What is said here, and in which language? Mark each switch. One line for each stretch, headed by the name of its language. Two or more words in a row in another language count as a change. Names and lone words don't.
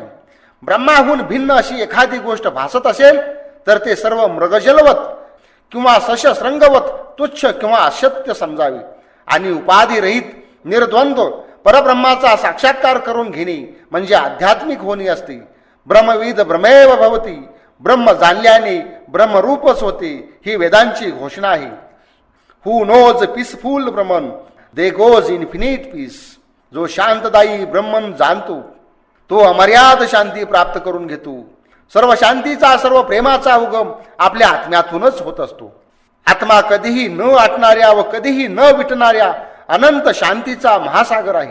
Marathi: ब्रह्माहून भिन्न अशी एखादी गोष्ट भासत असेल तर ते सर्व मृगजलवत किंवा सशस्रंगवत तुच्छ किंवा असत्य समजावे आणि उपाधिरहित निर्द्वंद्व परब्रह्माचा साक्षात्कार करून घेणे म्हणजे आध्यात्मिक होणे असते.
Sanskrit: ब्रह्मविद ब्रह्मेव भवती,
Marathi: ब्रह्म जाणल्याने ब्रह्मरूपच होते, ही वेदांची घोषणा आहे.
English: Who knows peaceful Brahman they goes infinite peace.
Marathi: जो शांतदायी ब्रह्मन जाणतो तो अमर्याद शांती प्राप्त करून घेतो. सर्व शांतीचा सर्व प्रेमाचा उगम आपल्या आत्म्यातूनच होत असतो. आत्मा कधीही न आटणाऱ्या व कधीही न विटणाऱ्या अनंत शांतीचा महासागर आहे.